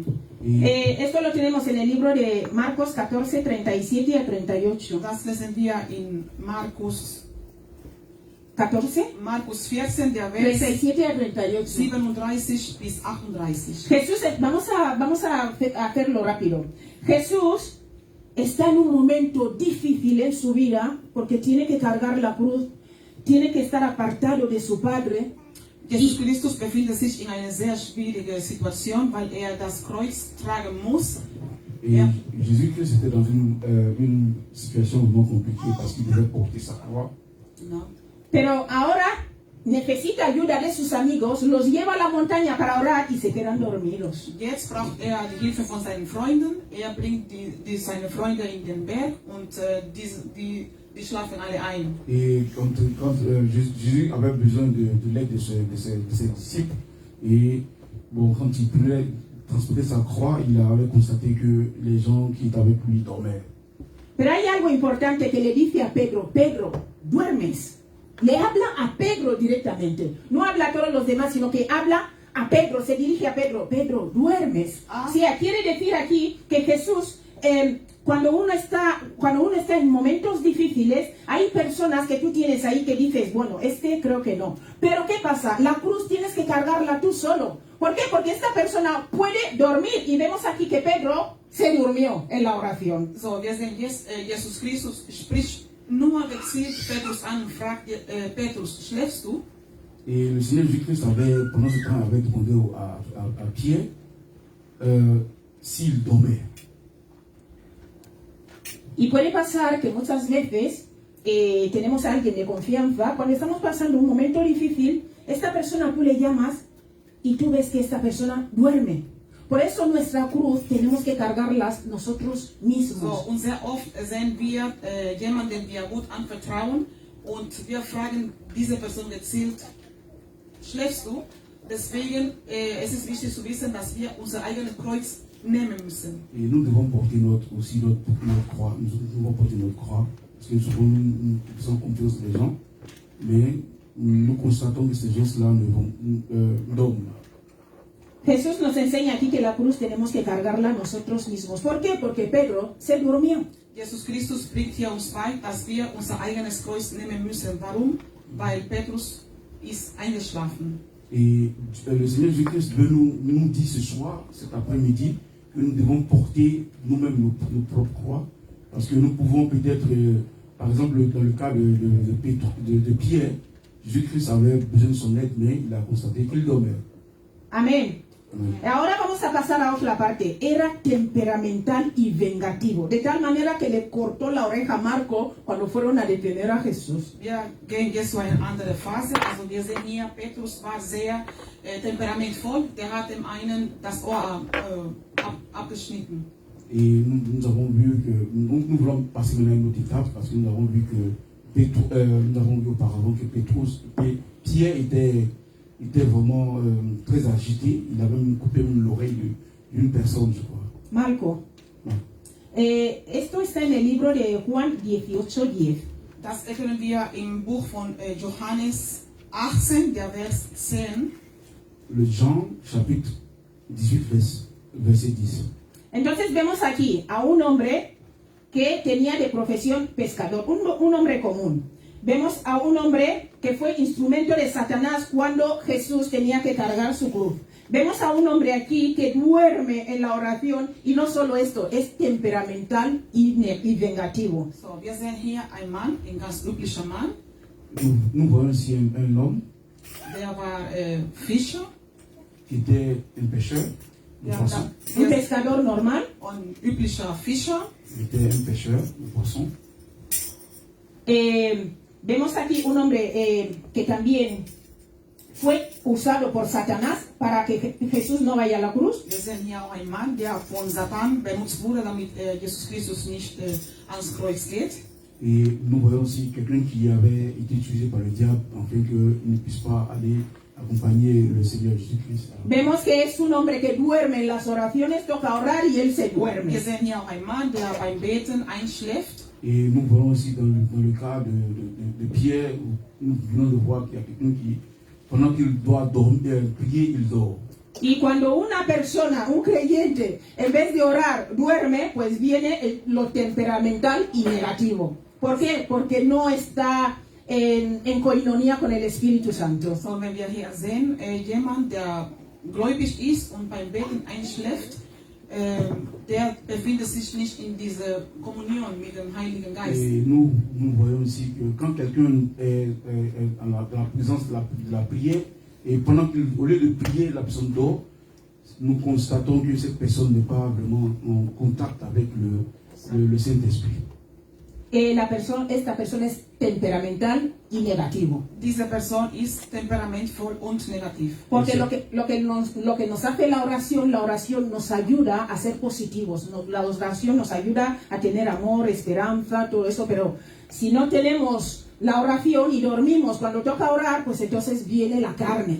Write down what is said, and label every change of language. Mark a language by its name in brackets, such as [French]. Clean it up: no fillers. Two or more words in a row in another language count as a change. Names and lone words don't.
[Spanish] Esto lo tenemos en el libro de Marcos 14, 37 y 38. [German] Das lesen wir in Markus 14. Markus 14, der Vers 37 a 38. 37 bis 38. [Spanish] Jesús, vamos a hacerlo rápido. Jesús está en un momento difícil en su vida porque tiene que cargar la cruz, tiene que estar apartado de su Padre. [German] Jesus Christus befindet sich in einer sehr schwierigen Situation, weil das Kreuz tragen muss. [French] Et Jésus-Christ était dans une situation vraiment compliquée parce qu'il devait porter sa croix. [Spanish] No. Pero ahora necesita ayuda de sus amigos, los lleva a la montaña para orar y se quedan dormidos. [German] Jetzt braucht die Hilfe von seinen Freunden. Bringt seine Freunde in den Berg und die schlafen alle ein. [French] Et quand Jésus avait besoin de l'aide de ses disciples, et bon, quand il voulait transporter sa croix, il avait constaté que les gens qui étaient avec lui dormaient. [Spanish] Pero hay algo importante que le dice a Pedro: Pedro, duermes. Le habla a Pedro directamente. No habla a todos los demás, sino que habla a Pedro, se dirige a Pedro. Pedro, duermes. O sea, quiere decir aquí que Jesús, cuando uno está en momentos difíciles, hay personas que tú tienes ahí que dices, bueno, creo que no. Pero ¿qué pasa? La cruz tienes que cargarla tú solo. ¿Por qué? Porque esta persona puede dormir. Y vemos aquí que Pedro se durmió en la oración. [German] So, wir sehen jetzt, Jesus Christus spricht nur gezielt Petrus an und fragt, Petrus, schläfst du? [French] Et le Seigneur Jésus-Christ pendant ce temps, avait demandé à Pierre s'il dormait. [Spanish] Y puede pasar que muchas veces tenemos a alguien de confianza, cuando estamos pasando un momento difícil, esta persona tú le llamas y tú ves que esta persona duerme. Por eso nuestra cruz tenemos que cargarlas nosotros mismos. [German] So, und sehr oft sehen wir jemanden, den wir gut anvertrauen, und wir fragen diese Person gezielt, schläfst du? Deswegen es ist wichtig zu wissen, dass wir unser eigenes Kreuz nehmen müssen. [French] Et nous devons porter notre croix. Nous devons porter notre croix, parce que souvent nous faisons confiance des gens, mais nous constatons que ces gens-là ne dorment. [Spanish] Jesús nos enseña aquí que la cruz tenemos que cargarla nosotros mismos. ¿Por qué? Porque Pedro se durmió. [German] Jesus Christus bringt hier uns bei, dass wir unser eigenes Kreuz nehmen müssen. Warum? Weil Petrus ist eingeschlafen. [French] Et le Seigneur Jésus-Christ nous dit ce soir, cet après-midi, que nous devons porter nous-mêmes nos propres croix, parce que nous pouvons peut-être, par exemple, dans le cas de Pierre, Jésus-Christ avait besoin de son aide, mais il a constaté qu'il dormait. [Spanish] Amén. Ahora vamos a pasar a otra parte. Era temperamental y vengativo, de tal manera que le cortó la oreja a Marco cuando fueron a detener a Jesús. [German] Wir gehen jetzt zu einer anderen Phase. Also wir sehen hier, Petrus war sehr temperamentvoll. Der hat dem einen das Ohr abgeschnitten. [French] Et nous avons vu que, nous voulons passer maintenant à une autre étape, parce que nous avons vu auparavant que Pierre était vraiment très agité. Il avait même coupé l'oreille d'une personne, je crois. Marco. [Spanish] No. Esto está en el libro de Juan 18:10. [German] Das erkennen wir im Buch von Johannes 18, der Vers 10. [French] Le Jean, chapitre 18, verset 10. [Spanish] Entonces vemos aquí a un hombre que tenía de profesión pescador, un hombre común. Vemos a un hombre que fue instrumento de Satanás cuando Jesús tenía que cargar su cruz. Vemos a un hombre aquí que duerme en la oración y no solo esto, es temperamental y vengativo. [German] So, wir sehen hier einen Mann, ein ganz üblicher Mann. [French] Nous voyons ici un homme [German] Der war Fischer. [French] qui était un pêcheur de poissons. [Spanish] Un pescador normal. [German] Ein üblicher Fischer. [French] Il était un pêcheur de poissons. [Spanish] Vemos aquí un hombre que también fue usado por Satanás para que Jesús no vaya a la cruz. [German] Wir sehen hier auch einen Mann, der von Satan benutzt wurde, damit Jesus Christus nicht ans Kreuz geht. [French] Et nous voyons aussi quelqu'un qui avait été utilisé par le diable afin qu'il ne puisse pas aller accompagner le Seigneur Jésus-Christ. [Spanish] Vemos que es un hombre que duerme en las oraciones, toca orar y él se duerme. [German] Wir sehen hier auch einen Mann, der beim Beten einschläft. [French] Et nous voyons aussi dans le cas de Pierre, où nous venons de voir qu'il y a quelqu'un qui, pendant qu'il doit dormir, prier, il dort. [Spanish] Y cuando una persona, un creyente, en vez de orar, duerme, pues viene lo temperamental y negativo. ¿Por qué? Porque no está en koinonia con el Espíritu Santo. [German] So, wenn wir hier sehen, jemand, der gläubig ist und beim Beten einschläft, der befindet sich nicht in dieser Kommunion mit dem Heiligen Geist. [French] Et nous voyons aussi que quand quelqu'un est dans la présence de la prière, et pendant qu'au lieu de prier, la personne dort, nous constatons que cette personne n'est pas vraiment en contact avec le Saint-Esprit. [Spanish] Esta persona es temperamental y negativo. [German] Diese Person ist temperamentvoll und negativ. [Spanish] Porque lo que nos hace la oración nos ayuda a ser positivos. La oración nos ayuda a tener amor, esperanza, todo eso, pero si no tenemos la oración y dormimos cuando toca orar, pues entonces viene la carne.